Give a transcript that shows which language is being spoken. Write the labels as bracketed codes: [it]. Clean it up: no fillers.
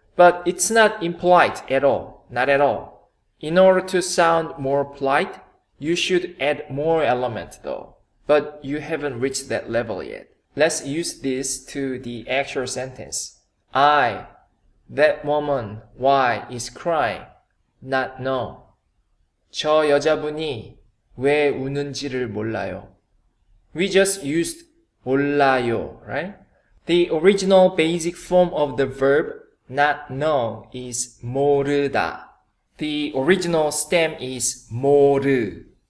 [en] But it's not impolite at all, not at all. In order to sound more polite, you should add more element though. But you haven't reached that level yet. Let's use this to the actual sentence. That woman, why, is crying, not know. [ko] 저 여자분이 왜 우는지를 몰라요. [en] We just used 몰라요, right? The original basic form of the verb not know is 모르다. The original stem is 모르.